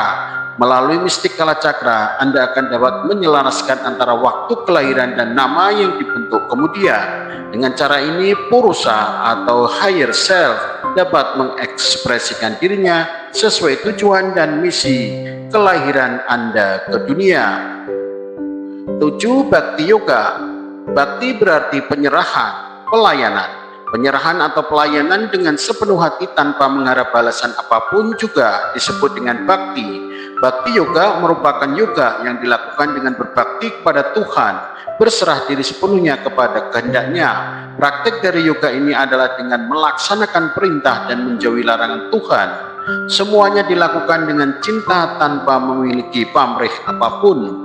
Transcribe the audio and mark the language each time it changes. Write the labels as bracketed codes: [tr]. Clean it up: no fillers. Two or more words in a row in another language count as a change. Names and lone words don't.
[id] Melalui mistik kala cakra, Anda akan dapat menyelaraskan antara waktu kelahiran dan nama yang dibentuk kemudian. Dengan cara ini, Purusa atau [en] higher self [id] dapat mengekspresikan dirinya sesuai tujuan dan misi kelahiran Anda ke dunia. 7. Bhakti Yoga. Bhakti berarti penyerahan, pelayanan. Penyerahan atau pelayanan dengan sepenuh hati tanpa mengharap balasan apapun juga disebut dengan bhakti. Bhakti yoga merupakan yoga yang dilakukan dengan berbakti kepada Tuhan, berserah diri sepenuhnya kepada kehendaknya. Praktek dari yoga ini adalah dengan melaksanakan perintah dan menjauhi larangan Tuhan. Semuanya dilakukan dengan cinta tanpa memiliki pamrih apapun.